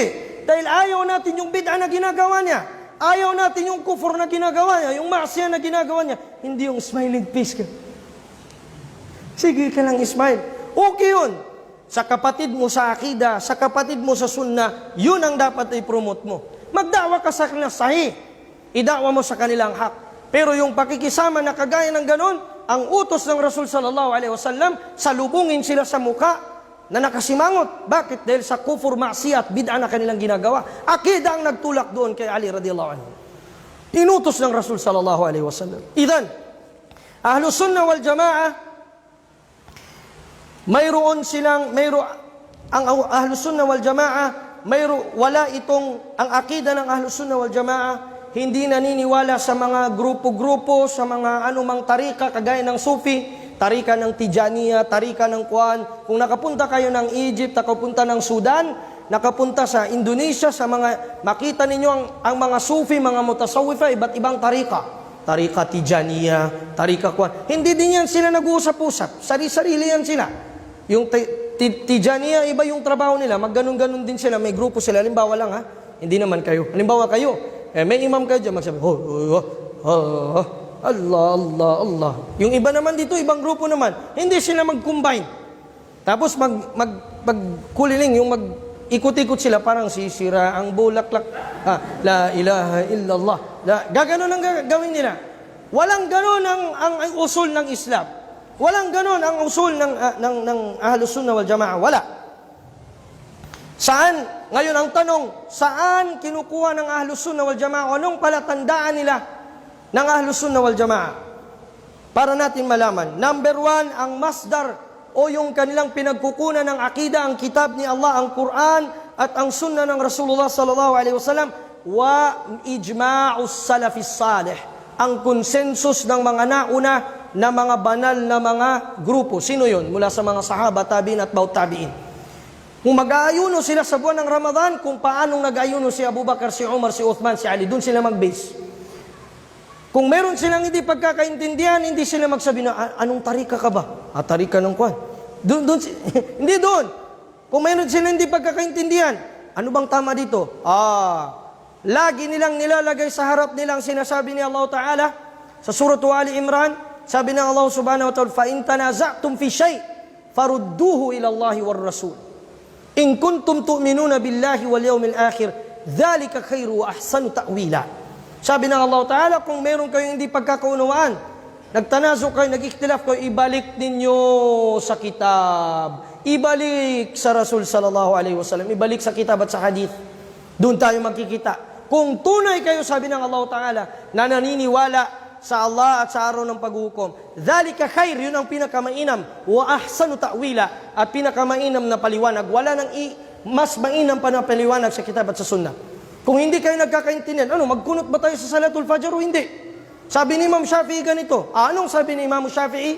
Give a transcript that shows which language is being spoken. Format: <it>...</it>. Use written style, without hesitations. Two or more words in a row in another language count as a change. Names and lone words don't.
<tl>Dahil ayaw natin yung bid'a na ginagawa niya. Ayaw natin yung kufur na ginagawa niya, yung maksiya na ginagawa niya. Hindi yung smiling face ka. Sige ka lang smile. Okay yun. Sa kapatid mo sa akida, sa kapatid mo sa sunna, yun ang dapat i-promote mo. Magdawa ka sa kanila sahih. Idawa mo sa kanilang hak. Pero yung pakikisama na kagaya ng ganon, ang utos ng Rasul</tl> <ar>صلى الله عليه وسلم,</ar> <tl>salubungin sila sa mukha na nakasimangot. Bakit? Dahil sa kufur, maksiyat, bid'a na kanilang ginagawa. Akida ang nagtulak doon kay Ali</tl> <ar>رضي الله عنه.</ar> <tl>Inutos ng Rasul</tl> <ar>صلى الله عليه وسلم.</ar> <tl>Idan, Ahlus Sunnah wal Jamaah, ang Ahlus Sunnah wal Jamaah, ang akida ng Ahlus Sunnah wal Jamaah, hindi naniniwala sa mga grupo-grupo, sa mga anumang tarika, kagaya ng Sufi, tarika ng Tijaniya, tarika ng Kuan. Kung nakapunta kayo ng Egypt, nakapunta ng Sudan, nakapunta sa Indonesia, makita ninyo ang mga Sufi, mga mutasawwifa, iba't ibang tarika. Tarika Tijaniya, tarika Kuan. Hindi din yan sila nag-uusap-usap. Sarili-sarili yan sila. Yung Tijaniya, iba yung trabaho nila. Magganon-ganon din sila. May grupo sila. Halimbawa lang hindi naman kayo. Halimbawa kayo. May imam kayo dyan. Magsabi, Allah, Allah, Allah. Yung iba naman dito, ibang grupo naman. Hindi sila mag-combine. Tapos magkuliling, yung mag-ikot-ikot sila, parang sisira ang bulaklak.</tl> <ar>لا إله إلا الله.</ar> <tl>Gaganon ang gawin nila. Walang ganon ang usul ng Islam. Walang ganon ang usul ng Ahlus Sunnah wal Jamaah. Wala. Saan? Ngayon ang tanong, saan kinukuha ng Ahlus Sunnah wal Jamaah? Anong palatandaan nila ng Ahlus Sunnah wal Jamaah? Para natin malaman. Number 1, ang masdar o yung kanilang pinagkukunan ng akida, ang kitab ni Allah, ang Quran at ang sunnah ng Rasulullah</tl> <ar>صلى الله عليه وسلم وإجماع السلف الصالح,</ar> <tl>ang konsensus ng mga nauna na mga banal na mga grupo. Sino yun? Mula sa mga sahaba, tabi'in at baut tabi'in. Kung mag-aayuno sila sa buwan ng Ramadan, kung paanong nag-aayuno si Abu Bakar, si Umar, si Uthman, si Ali, doon sila mag-base. Kung meron silang hindi pagkakaintindihan, hindi sila magsabi na, anong tarika ka ba? Tarika ng kwan. Hindi doon. Kung meron silang hindi pagkakaintindihan, ano bang tama dito? Lagi nilang nilalagay sa harap nilang sinasabi ni Allah Ta'ala sa Surah Ali Imran, sabi ng Allah</tl> <ar>سبحانه وتعالى, فَإِن تَنَازَعْتُمْ فِي شَيْءٍ فَرُدُّوهُ إِلَى اللَّهِ وَالرَّسُولِ إِن كُنتُمْ تُؤْمِنُونَ بِاللَّهِ وَالْيَوْمِ الْآخِرِ ذَلِكَ خَيْرُ وَأَحْسَنُ تَأْوِيلًا.</ar> <tl>Sabi ng Allah Ta'ala, kung meron kayong hindi pagkakaunawaan, nagtanazo kayo, nag-ikhtilaf kayo, ibalik ninyo sa kitab, ibalik sa Rasul</tl> <ar>صلى الله عليه وسلم,</ar> <tl>ibalik sa kitab at sa hadith. Doon tayo magkikita. Kung tunay kayo, sabi ng Allah Ta'ala, na naniniwala sa Allah at sa araw ng paghukom,</tl> <ar>ذلك خير,</ar> <tl>yun ang pinakamainam,</tl> <ar>وأحسن تأويلا,</ar> <tl>at pinakamainam na paliwanag. Wala nang mas mainam pa na paliwanag sa kitab at sa sunnah. Kung hindi kayo nagkakaintindihan, magkunot ba tayo sa Salatul Fajr o hindi? Sabi ni Imam Shafi'i ganito. Anong sabi ni Imam Shafi'i?</tl>